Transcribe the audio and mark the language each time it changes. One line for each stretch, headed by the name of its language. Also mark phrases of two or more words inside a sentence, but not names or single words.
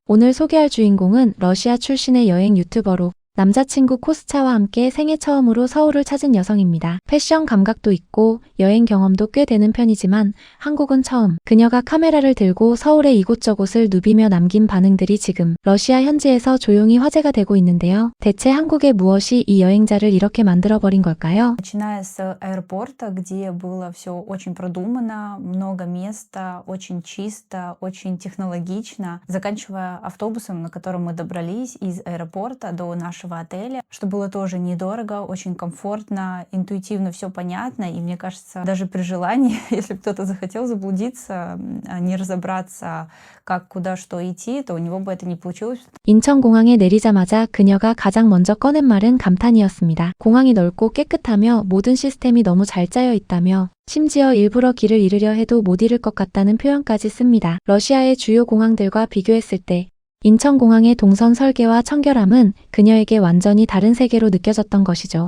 Korean: 오늘 소개할 주인공은 러시아 출신의 여행 유튜버로 남자친구 코스차와 함께 생애 처음으로 서울을 찾은 여성입니다. 패션 감각도 있고 여행 경험도 꽤 되는 편이지만 한국은 처음. 그녀가 카메라를 들고 서울의 이곳저곳을 누비며 남긴 반응들이 지금 러시아 현지에서 조용히 화제가 되고 있는데요. 대체 한국의 무엇이 이 여행자를 이렇게 만들어버린 걸까요?
Russian: Начиная с аэропорта, где было все очень продумано, много места, очень чисто, очень технологично, заканчивая автобусом, на котором мы добрались из аэропорта до нашего отеля, что было тоже недорого, очень комфортно, интуитивно все понятно, и мне кажется, даже при желании, если бы кто-то захотел заблудиться, не разобраться, как, куда, что идти, то у него бы это не получилось.
Korean: 인천공항에 내리자마자 그녀가 가장 먼저 꺼낸 말은 감탄이었습니다. 공항이 넓고 깨끗하며 모든 시스템이 너무 잘 짜여 있다며 심지어 일부러 길을 잃으려 해도 못 잃을 것 같다는 표현까지 씁니다. 러시아의 주요 공항들과 비교했을 때 인천공항의 동선 설계와 청결함은 그녀에게 완전히 다른 세계로 느껴졌던 것이죠.